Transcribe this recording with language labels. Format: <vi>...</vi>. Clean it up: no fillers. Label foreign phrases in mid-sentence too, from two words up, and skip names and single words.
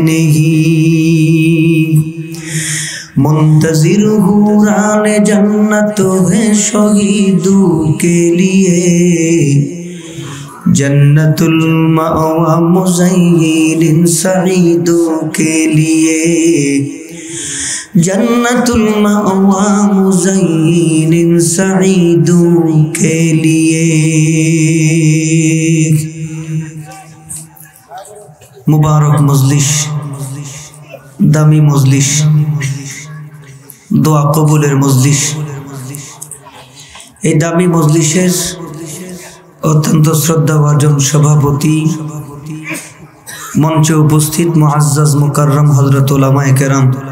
<ur>نہیں منتظر حوران جنت ہے شہیدوں کے لیے جنت المأوى مزین سعیدوں کے لیے جنت المأوى مزین سعیدوں کے لیے.</ur> <bn>মুবারক মজলিস, দামি মজলিস, দোয়া কবুলের মজলিস। এই দামি মজলিসের অত্যন্ত শ্রদ্ধাভাজন সভাপতি, মঞ্চে উপস্থিত মুআজ্জাজ মুকাররম হযরত উলামায়ে কেরাম,</bn>